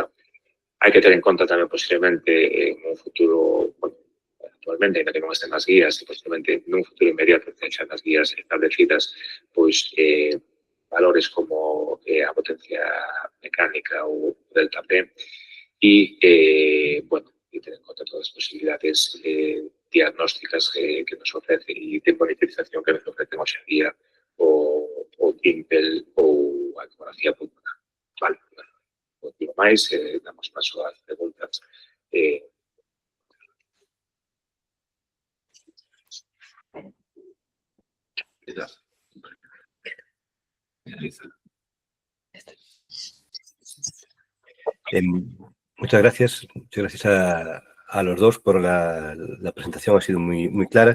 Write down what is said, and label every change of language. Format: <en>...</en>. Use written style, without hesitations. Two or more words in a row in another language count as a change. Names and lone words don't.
<gl>Hai que ter en conta tamén posiblemente en un futuro, bueno, actualmente, ainda que non estén nas guías, e posiblemente nun futuro inmediato que xa nas guías establecidas, pois valores como a potencia mecánica ou delta P e, bueno, e ter en conta todas as posibilidades diagnósticas que nos ofrece e de monitorización que nos ofrecen hoxe en día o Timpel ou a ecografía pulmonar. Vale, non digo máis, damos paso ás preguntas.</gl> <es>Muchas gracias a los dos por la presentación, ha sido muy clara.</es>